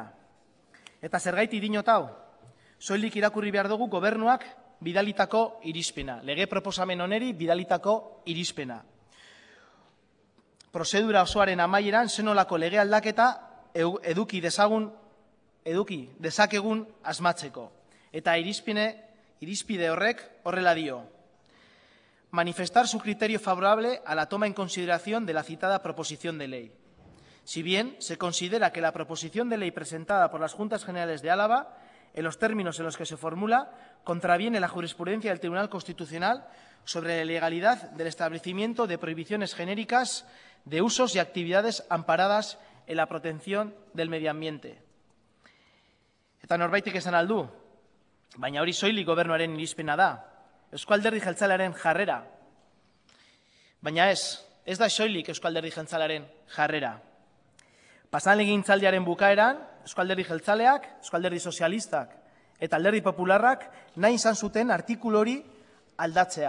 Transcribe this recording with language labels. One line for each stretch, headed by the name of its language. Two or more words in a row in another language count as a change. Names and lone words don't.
Basque: Eta zergaiti dinot hau, soilik irakurri behar dugu gobernuak bidalitako irizpena, lege proposamen oneri bidalitako irizpena. Prozedura osoaren amaieran zenolako lege aldaketa eduki dezakegun asmatzeko. Eta irizpide horrek horrela dio.
Spanish: Manifestar su criterio favorable a la toma en consideración de la citada proposición de ley. Si bien se considera que la proposición de ley presentada por las Juntas Generales de Álava, en los términos en los que se formula, contraviene la jurisprudencia del Tribunal Constitucional sobre la legalidad del establecimiento de prohibiciones genéricas de usos y actividades amparadas en la protección del medio ambiente.
Basque: Eta norbaitek esan aldu, baina hori soilik gobernuaren irizpena da. Euskal Alderdi Jeltzalearen jarrera. Baina ez da soilik Euskal Alderdi Jeltzalearen jarrera. Pasan legegintzaldiaren bukaeran, Euskal Alderdi Jeltzaleak, Euskal Alderdi Sozialistak eta Alderdi Popularrak nahi izan zuten artikulu hori aldatzea.